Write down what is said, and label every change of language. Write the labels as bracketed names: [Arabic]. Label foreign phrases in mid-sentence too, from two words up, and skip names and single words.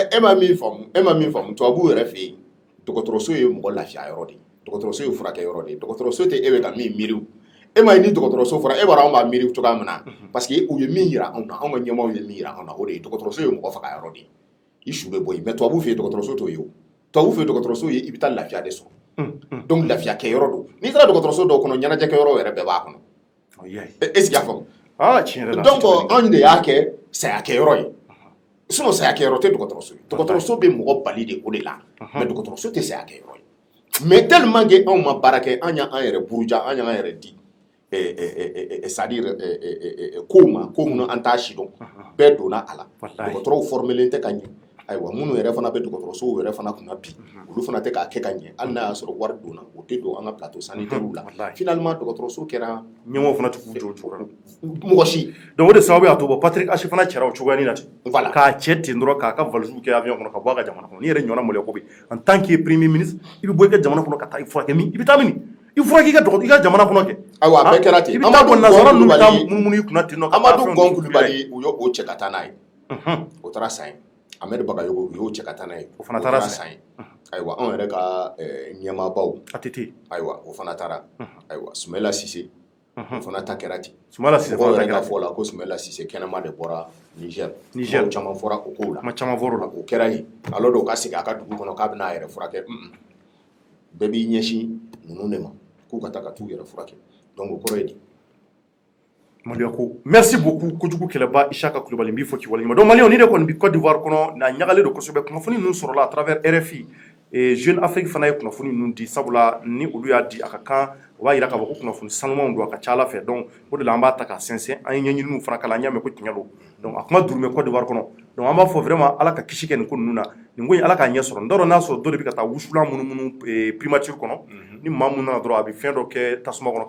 [Bambara] mais e ma min faamu tubabuw yɛrɛ fɛ yen dɔgɔtɔrɔso ye mɔgɔ lafiya yɔrɔ de ye dɔgɔtɔrɔso ye furakɛ yɔrɔ de ye dɔgɔtɔrɔso tɛ e bɛ ka min miiriw e ma ye ni dɔgɔtɔrɔso fɔra e b'a dɔn anw b'a miiri cogoya min na [French] parce que [Bambara] u ye min yira anw na anw ka ɲɛmaaw ye min yira anw na o de ye dɔgɔtɔrɔso ye mɔgɔ faga yɔrɔ de ye i su bɛ bɔ yen mais tubabuw fɛ yen dɔgɔtɔrɔso t'o ye o tubabuw fɛ yen dɔgɔtɔrɔso ye i bɛ taa lafiya de sɔrɔ donc lafiya kɛ yɔrɔ don n'i taara dɔgɔtɔrɔso dɔw kɔnɔ ɲɛnajɛ kɛ yɔrɔ yɛrɛ bɛɛ b'a kɔnɔ [French] est ce que [Bambara] y'a faamu donc anw de y'a kɛ saya kɛ yɔrɔ ye sinon saya kɛ yɔrɔ tɛ dɔgɔtɔrɔso ye dɔgɔtɔrɔso bɛ mɔgɔ bali de o de la mais dɔgɔtɔrɔso tɛ saya kɛ yɔrɔ ye [French] mais tellement que [Bambara] anw ma baara kɛ an y'an yɛrɛ buruja an y'an yɛrɛ di [French] c'est à dire [Bambara] ko minnu an t'a si dɔn bɛɛ donna a la dɔgɔtɔrɔw formelen tɛ ka ɲɛ ayiwa minnu yɛrɛ fana bɛ dɔgɔtɔrɔsow yɛrɛ fana kunna bi olu fana tɛ k'a kɛ ka ɲɛ hali n'a y'a sɔrɔ wari donna o tɛ don an ka [French] plateau sanitaires [Bambara] la finalement dɔgɔtɔrɔso kɛra ɲɛmɔgɔ fana tɛ k'u jɔ o cogoya la mɔgɔ si donc o de sababu y'a to bɔ Patrick Achi fana cɛra o cogoyanin na ten voilà k'a cɛ ten dɔrɔn k'a ka valise kɛ avion kɔnɔ ka bɔ a ka jamana kɔnɔ n'i yɛrɛ ɲɔgɔnna maloya ko bɛ [French] en tant que premier ministre [Bambara] i bɛ bɔ i ka jamana kɔnɔ ka taa i furakɛ min i bɛ taa min i furakɛ i ka jamana kɔnɔ kɛ ayiwa a bɛɛ kɛra ten i bɛ taa bɔ nanzara ninnu bɛ taa munumunu i kunna ten nɔ Amadou Gon Coulibaly u y'o cɛ ka taa n'a ye o taara san ye Ahmed Bagayogo u y'o cɛ ka taa n'a ye o fana taara san ye ayiwa anw yɛrɛ ka ɲɛmaabaw ATT ayiwa o fana taara ayiwa Soumaïla Cissé o fana ta kɛra ten Soumaïla Cissé fana ta kɛra fɔ la ko Soumaïla Cissé kɛnɛma de bɔra Niger caman fɔra o kow la kuma caman fɔra o la o kɛra yen alors de ka segin a ka dugu kɔnɔ k'a bɛ n'a yɛrɛ furakɛ bɛɛ b'i ɲɛsin ninnu de ma k'u ka taa ka t'u yɛrɛ furakɛ donc o kɔrɔ ye di maloya ko [French] merci beaucoup [Bambara] kojugu kɛlɛba Isaka Kulibali n b'i fɔ k'i waleɲuman donc maliyɛnw ni de kɔni bɛ Côte d'Ivoire kɔnɔ na ɲagalen don kosɛbɛ kunnafoni ninnu sɔrɔla [French] à travers [Bambara] RFI Jeune Afrique fana ye kunnafoni ninnu di sabula ni olu y'a di a ka kan o b'a yira k'a fɔ ko kunnafoni sanumanw don a ka ca Ala fɛ donc o de la an b'a ta k'a sɛnsɛn an ye ɲɛɲiniw fana kala an y'a mɛn ko tiɲɛ don donc a kuma durumɛ Côte d'Ivoire kɔnɔ donc an b'a fɔ vraiment Ala ka kisi kɛ nin ko ninnu na nin ko in Ala k'a ɲɛ sɔrɔ n t'a dɔn n'a sɔrɔ dɔ de bɛ ka taa wusulan munumunu primature kɔnɔ ni maa mun nana dɔrɔn a bɛ fɛn dɔ kɛ tasuma kɔnɔ ka